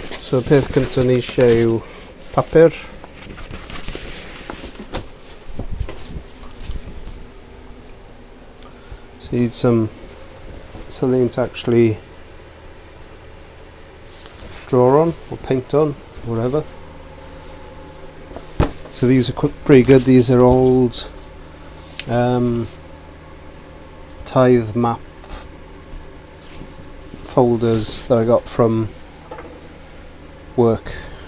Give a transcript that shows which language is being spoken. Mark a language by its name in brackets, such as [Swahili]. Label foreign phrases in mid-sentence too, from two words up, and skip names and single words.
[Welsh] So y peth cyntaf ni eisiau yw papur. [English] So you need something to actually draw on or paint on, whatever. So these are pretty good. These are old tithe map folders that I got from work.